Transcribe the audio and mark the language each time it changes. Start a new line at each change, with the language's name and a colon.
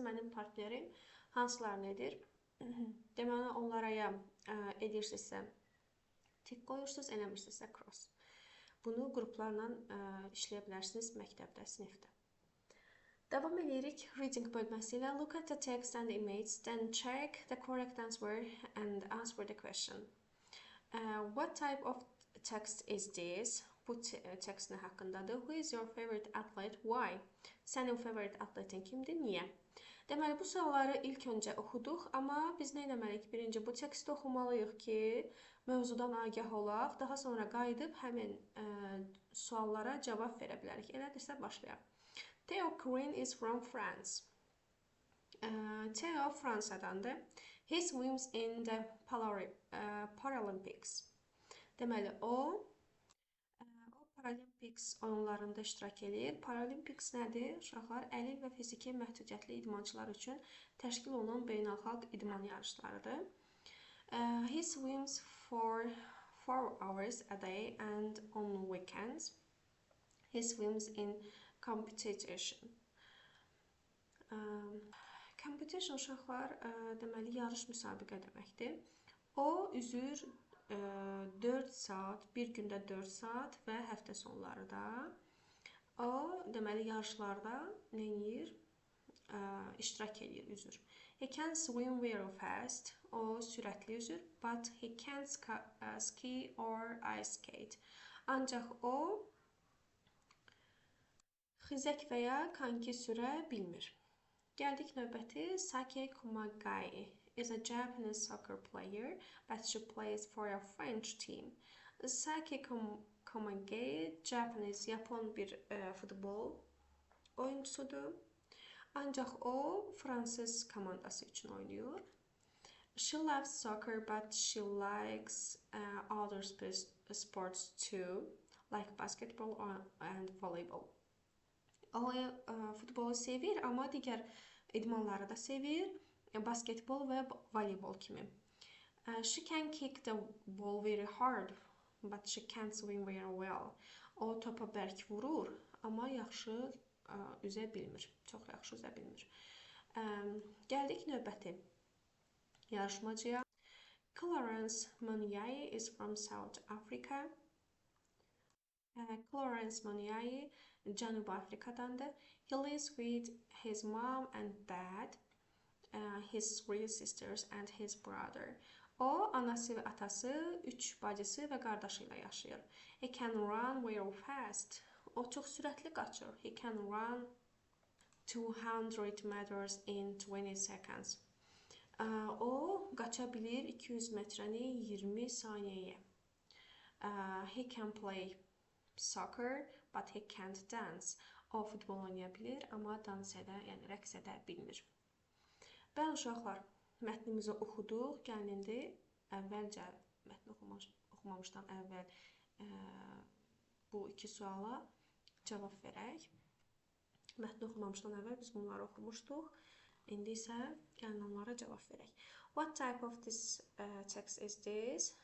Azerbaijani: Mənim partnerim hansılarını edir? Deməli, onlara ya edirsinizsə tik qoyursunuz, eləmirsinizsə cross. Bunu qruplarla işləyə bilərsiniz məktəbdə, sinifdə. Davam edirik reading bölməsi ilə.
English: Look at the text and the image, then check the correct answer and answer the question. What type of text is this?
Azerbaijani: Bu text nə haqqındadır?
English: Who is your favorite athlete? Why?
Azerbaijani: Sənin favorite atletin kimdir? Niyə? Deməli, bu sualları ilk öncə oxuduq, amma biz nə etməliyik? Birinci bu teksti oxumalıyıq ki, mövzudan agah olaq, daha sonra qayıdıb həmin suallara cavab verə bilərik. Elədirsə başlayaq.
English: Theo Green is from France.
Azerbaijani: Theo Fransadandır.
English: He swims in the Paralympics.
Azerbaijani: Deməli, o Paralympics oyunlarında iştirak edir. Paralympics nədir? Uşaqlar, əlil və fiziki məhdudiyyətli idmançılar üçün təşkil olunan beynəlxalq idman yarışlarıdır.
English: He swims for 4 hours a day and on weekends. He swims in competition.
Azerbaijani: Competition uşaqlar deməli yarış müsabiqə deməkdir. O üzür 4 saat, bir gündə 4 saat və həftə sonları da. O deməli yarışlarda nə edir? İştirak edir, üzür.
English: He can swim very fast.
Azerbaijani: O sürətli üzür,
English: but he can't ski or ice skate.
Azerbaijani: Ancaq o xizək və ya konki sürə bilmir. Gəldik növbəti.
English: Saki Kumagai is a Japanese soccer player, but she plays for a French team.
Azerbaijani: Saki Kumagai Yapon bir futbol oyuncusudur. Ancaq o Fransız komandası üçün oynayır.
English: She loves soccer, but she likes other sports too, like basketball and volleyball.
Azerbaijani: O futbolu sevir, amma digər idmanları da sevir, basketbol və voleybol kimi.
English: She can kick the ball very hard, but she can't swim very well.
Azerbaijani: O topa bərk vurur, amma yaxşı üzə bilmir, çox yaxşı üzə bilmir. Gəldik növbəti yarışmacıya.
English: Clarence Moniaye is from South Africa.
Azerbaijani: Clarence Moniaye Cənubi Afrikadandır.
English: He lives with his mom and dad, his 3 sisters and his brother.
Azerbaijani: O, anası və atası, 3 bacısı və qardaşı ilə yaşayır.
English: He can run very fast.
Azerbaijani: O çox sürətli qaçır.
English: He can run 200 meters in 20 seconds.
Azerbaijani: O, qaça bilir 200 metrəni 20 saniyəyə.
English: He can play soccer, but he can't dance.
Azerbaijani: O futbol oynaya bilir, amma dans edə, yəni rəqs edə bilmir. Bəli uşaqlar, mətnimizi oxuduq. Gəlin indi əvvəlcə mətni oxumamışdan əvvəl bu 2 suala cavab verək. Mətni oxumamışdan əvvəl biz bunları oxumuşduq. İndi isə gəlin onlara cavab verək.
English: What type of this text is this?